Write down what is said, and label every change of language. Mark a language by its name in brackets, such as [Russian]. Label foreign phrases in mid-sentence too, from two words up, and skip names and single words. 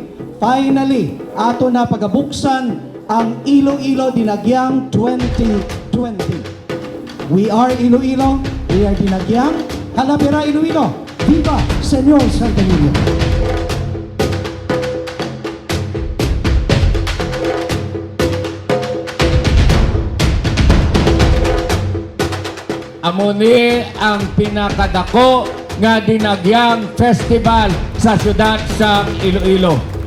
[Hiligaynon] Finally, ato na pagabuksan ang Iloilo Dinagyang 2020. [English] We are Iloilo, we are Dinagyang. [Hiligaynon] Hala, Bira, Iloilo. [Spanish] Viva, Señor, Santo, Niño. [Hiligaynon] Amuni ang pinakadako nga Dinagyang Festival sa syudad sa Iloilo.